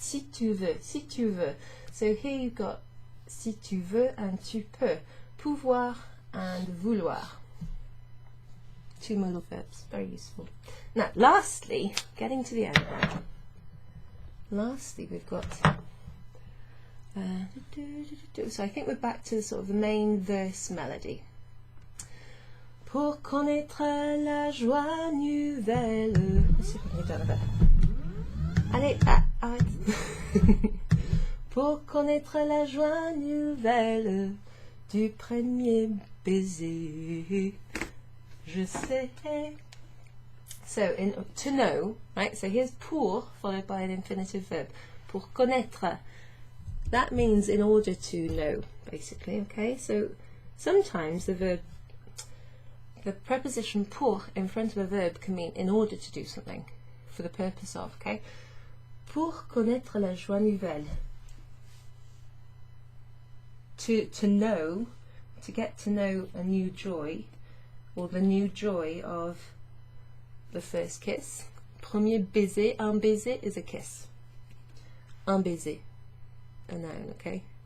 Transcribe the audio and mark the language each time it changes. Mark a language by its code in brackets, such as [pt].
[fr] Si tu veux, si tu veux. [en] So here you've got [fr] si tu veux and tu peux. Pouvoir and vouloir. [en] 2 modal verbs, very useful. Now, lastly, getting to the end now. Lastly, we've got, so I think we're back to sort of the main verse melody. [fr] Pour connaître la joie nouvelle. [en] Let's see if I can get down a bit. [fr] Allez, arrête. Pour connaître la joie nouvelle du premier baiser, je sais. [en] So, to know, right? So here's pour followed by an infinitive verb. Pour connaître. That means in order to know, basically. Okay. So sometimes the preposition pour in front of a verb can mean in order to do something, for the purpose of. Okay. [fr] Pour connaître la joie nouvelle. [en] To know, to get to know a new joy, or the new joy of the first kiss. [fr] Premier baiser, un baiser [en] is a kiss. [fr] Un baiser, [en] a noun, okay?